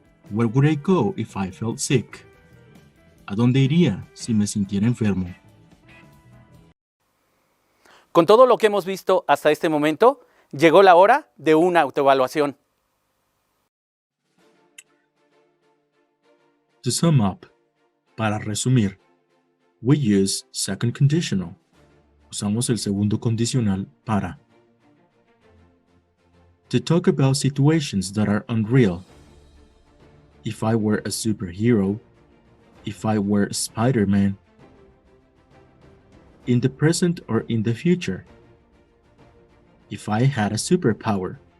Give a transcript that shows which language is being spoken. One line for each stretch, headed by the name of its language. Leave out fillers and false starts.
English: Where would I go if I felt sick?
Spanish: ¿A dónde iría si me sintiera enfermo? Con todo lo que hemos visto hasta este momento, llegó la hora de una autoevaluación.
English: To sum up,
Spanish: para resumir,
English: we use second conditional.
Spanish: Usamos el segundo condicional para.
English: To talk about situations that are unreal. If I were a superhero, if I were Spider-Man. In the present or in the future. If I had a superpower.